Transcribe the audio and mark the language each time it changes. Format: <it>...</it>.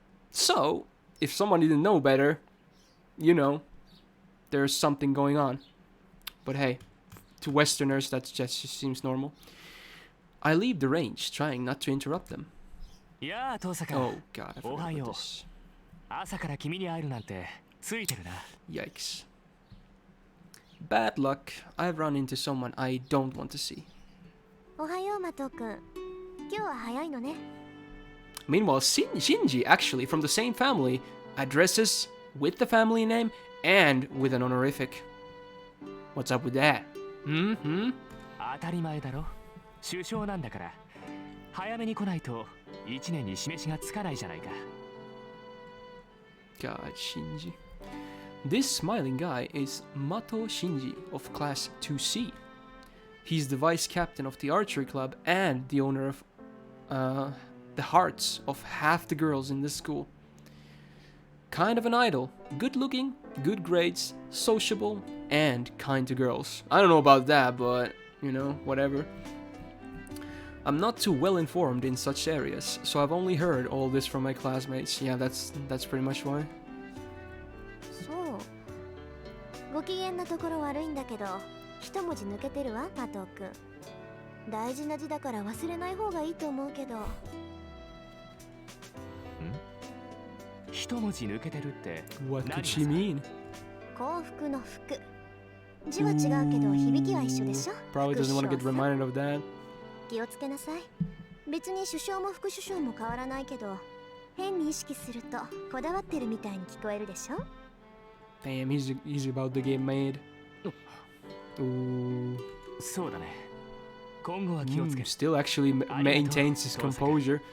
<en>So, if someone didn't know better, you know, there's something going on. But hey, to Westerners, that just seems normal. I leave the range, trying not to interrupt them. Oh god, I forgot about this.</en> <ja>朝から君に会えるなんてついてるな。</ja> <en>Yikes. Bad luck. I've run into someone I don't want to see.</en> <ja>おはようマト君。今日は早いのね。</ja> <en>Meanwhile, Shinji, actually from the same family, addresses with the family name and with an honorific. What's up with that?</en> <ja>当たり前だろ。首相なんだから早めに来ないと1年に示しがつかないじゃないか。</ja> <en>God, Shinji. This smiling guy is Mato Shinji of Class 2C. He's the vice captain of the archery club and the owner of the hearts of half the girls in the school. Kind of an idol. Good looking, good grades, sociable, and kind to girls. I don't know about that, but, you know, whatever. I'm not too well informed in such areas, so I've only heard all this from my classmates. Yeah, that's pretty much why.</en> <ja>そう。ご機嫌なところ悪いんだけど、一文字抜けてるわ、マト君。大事な字だから忘れない方がいいと思うけど。一文字抜けてるって。</ja> <en>What could she mean?</en> <ja>幸福の福。字は違うけど響きは一緒でしょ。</ja> <en>Probably doesn't want to get reminded of that.</en> <ja>気をつけなさい。別に首相も副首相も変わらないけど、変に意識するとこだわってるみたいに聞こえるでしょ。</ja> <en>Damn, he's about to get made. Ooh.</en> <ja>そうだね。今後は気をつけ。</ja> <en>Still actually maintains his composure.</en>